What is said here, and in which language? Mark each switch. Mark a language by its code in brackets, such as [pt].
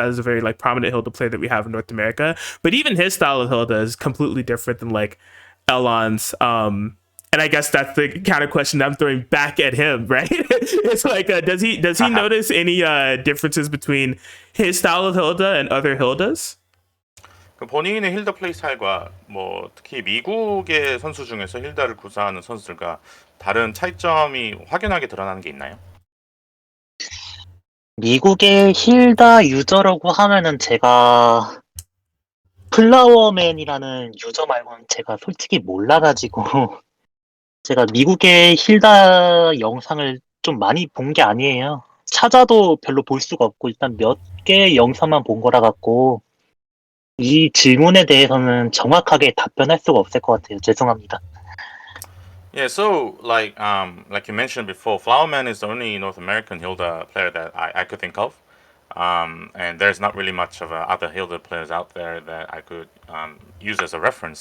[en] That is a very like prominent Hilda player that we have in North America. But even his style of Hilda is completely different than like Elon's. And I guess that's the kind of question I'm throwing back at him, right? It's like, does he notice any differences between his style of Hilda and other Hildas? [ko] 그 본인의 힐더 플레이 스타일과 뭐 특히 미국의 선수 중에서 힐다를 구사하는 선수들과 다른 차이점이 확연하게 드러나는 게 있나요? 미국의 힐다 유저라고 하면은 제가 플라워맨이라는 유저 말고는 제가 솔직히 몰라가지고 제가 미국의 힐다 영상을 좀 많이 본 게 아니에요. 찾아도 별로 볼 수가 없고 일단 몇 개의 영상만 본 거라 갖고 이 질문에 대해서는 정확하게 답변할 수가 없을 것 같아요. 죄송합니다. [en] Yeah, so like you mentioned before, Flowerman is the only North American Hilda player that I could think of. And there's not really much of other Hilda players out there that I could use as a reference.